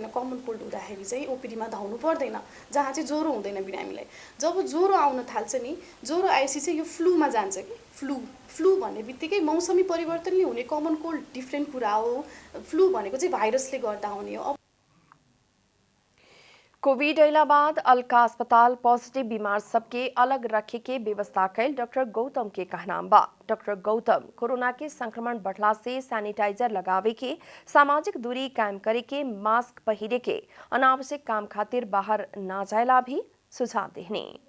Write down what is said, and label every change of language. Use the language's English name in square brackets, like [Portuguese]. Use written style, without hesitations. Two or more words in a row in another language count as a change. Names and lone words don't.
[English] common cold [Nepali] हुँदाखेरि चाहिँ ओपीडीमा धाउनु पर्दैन, जहाँ चाहिँ ज्वरो हुँदैन बिरामीलाई। जब ज्वरो आउन थाल्छ नि, ज्वरो आएपछि चाहिँ यो फ्लूमा जान्छ कि फ्लू भन्ने बित्तिकै मौसमी परिवर्तनले हुने [English] common cold different [Nepali] कुरा हो। फ्लू भनेको चाहिँ भाइरसले गर्दा हुने हो। [Bhojpuri] कोविड अइला बाद अलका अस्पताल पॉजिटिव बीमार सबके अलग रखे के व्यवस्था कैल डॉक्टर गौतम के कहनाम बा। डॉक्टर गौतम कोरोना के संक्रमण बढ़ला से सैनिटाइजर लगावे के, सामाजिक दूरी कायम करे के, मास्क पहिरे के, अनावश्यक काम खातिर बाहर ना जायला भी सुझाव देहने।